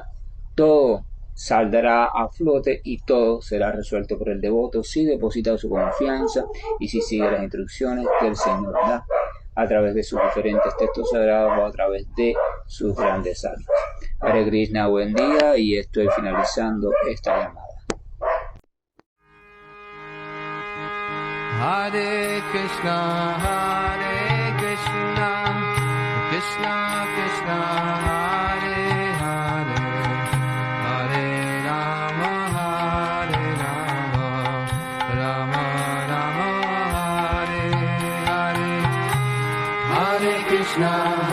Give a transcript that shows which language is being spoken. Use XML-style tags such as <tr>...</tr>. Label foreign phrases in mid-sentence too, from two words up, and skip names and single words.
<es>Todo saldrá a flote y todo será resuelto por el devoto si deposita su confianza y si sigue las instrucciones que el Señor da a través de sus diferentes textos sagrados o a través de sus grandes almas. Hare Krishna, buen día, y estoy finalizando esta llamada.</es> <sa>Hare Krishna, Krishna Krishna, Hare Hare, Hare Rama, Rama Rama, Hare Hare, Hare Krishna.</sa>